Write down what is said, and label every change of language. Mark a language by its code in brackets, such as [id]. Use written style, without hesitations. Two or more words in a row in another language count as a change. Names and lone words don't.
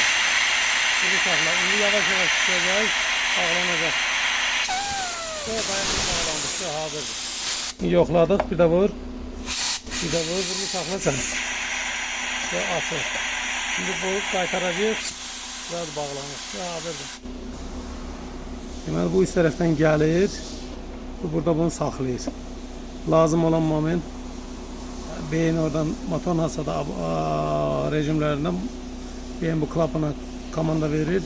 [tr] Burnu sakla. Şimdi yavaş tutacağız. Bağlanacak. Dayanma bağlandık. Hazırdır. Yokladık. Bir de vur. Burnu sakla sen. Ve açır. Şimdi bu kaytaracağız. Biraz bağlanır. Hazırdır. [az] Deməli bu üst tərəfdən gəlir. Bu burada bunu saxlayır. Lazım olan moment beyin oradan motor nasıl da rejimlərindən beyin bu klapana komanda verir.